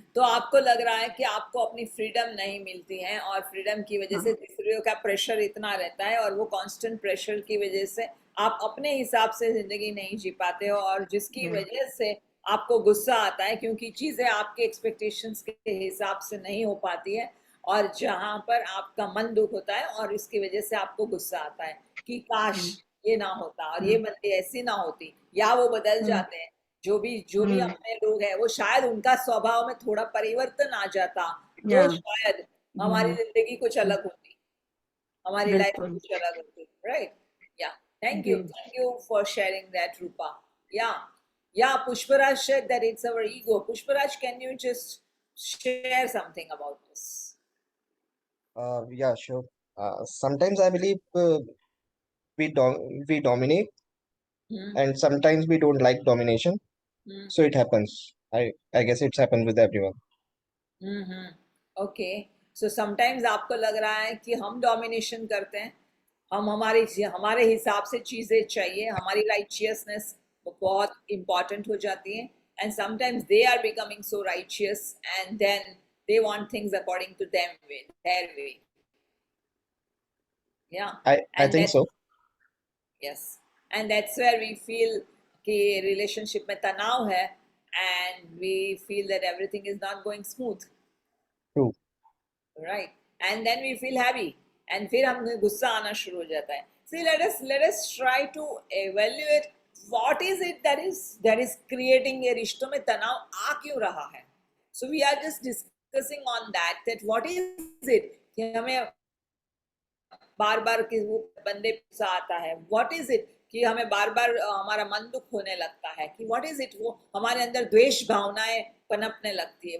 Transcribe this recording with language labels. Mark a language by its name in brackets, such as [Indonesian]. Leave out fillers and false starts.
[Hindi] तो आपको लग रहा है कि आपको अपनी फ्रीडम नहीं मिलती है, और फ्रीडम की वजह से दूसरों का प्रेशर इतना रहता है, और वो कांस्टेंट प्रेशर की वजह से आप अपने हिसाब से जिंदगी नहीं जी पाते हो, और जिसकी वजह से आपको गुस्सा आता है क्योंकि चीजें आपके एक्सपेक्टेशंस के हिसाब से नहीं हो पाती है, और जहां पर आपका मन दुख होता है, और इसकी वजह से आपको गुस्सा आता है कि काश ये ना होता, और ये बंदी ऐसी ना होती, या वो बदल जाते हैं. जो भी अपने लोग हैं, वो शायद उनका स्वभाव में थोड़ा परिवर्तन आ जाता तो शायद हमारी जिंदगी कुछ अलग होती, हमारी लाइफ कुछ अलग होती, राइट. [English] या thank you for sharing that, Rupa. Yeah, Pushparaj said that it's our ego. Pushparaj, can you just share something about this? Yeah, sure. Sometimes I believe we dominate, and sometimes we don't like domination. So it happens. I guess it's happened with everyone. Okay. So sometimes [Hindi] आपको लग रहा है कि हम domination करते हैं, हम हमारे हिसाब से चीजें चाहिए, हमारी राइचियसनेस वो बहुत important हो जाती हैं, [English] and sometimes they are becoming so righteous and then they want things according to them way, their way. Yeah, I and think so. yes, and that's where we feel [Hindi] कि relationship में तनाव है [English] and we feel that everything is not going smooth. True. Right, and then we feel happy and [Hindi] फिर हमें गुस्सा आना शुरू हो जाता है. [English] See, let us try to evaluate what is it that is creating [Hindi] ये रिश्तों में तनाव आ क्यों रहा है. [English] So we are just discussing on that what is it [Hindi] कि हमें बार बार कि वो बंदे गुस्सा आता है. [English] What is it [Hindi] कि हमें बार बार हमारा मन दुख होने लगता है कि [English] what is it [Hindi] वो हमारे अंदर द्वेष भावनाएं पनपने लगती है.